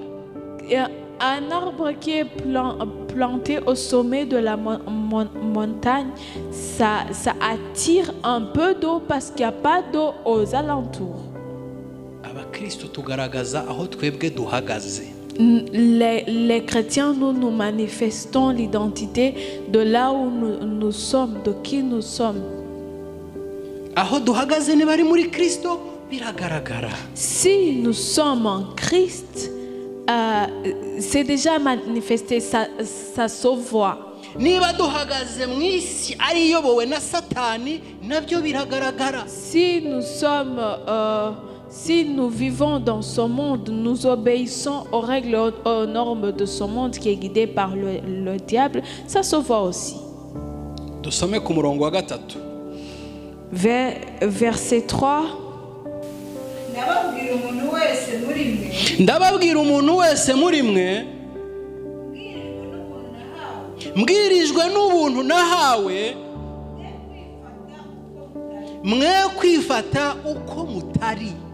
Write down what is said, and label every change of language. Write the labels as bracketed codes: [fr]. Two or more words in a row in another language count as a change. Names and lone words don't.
[fr] Un arbre qui est planté au sommet de la montagne, ça attire un peu d'eau parce qu'il n'y a pas d'eau aux alentours. [rw] Abakristo tugaragaza aho twebwe duhagaze. [fr] Les chrétiens, nous manifestons l'identité de là où nous sommes, de qui nous sommes. [rw] Aho duhagaze niba ari muri Kristo biragaragara. [fr] Si nous sommes en Christ, c'est déjà manifesté, ça se voit. [rw] Niba duhagaze mu isi ari iyobowe na Satani nabyo biragaragara. [fr] Si nous vivons dans ce monde, nous obéissons aux règles, aux normes de ce monde qui est guidé par le diable, ça se voit aussi. [rw] Dusome ku murongo wa gatatu. [fr] Verset 3. [rw] ndababwira umuntu wese muri mwe Ndababwira umuntu wese muri mwe mbwirijwe n'ubuntu nahawe mwe kwifata uko mutari.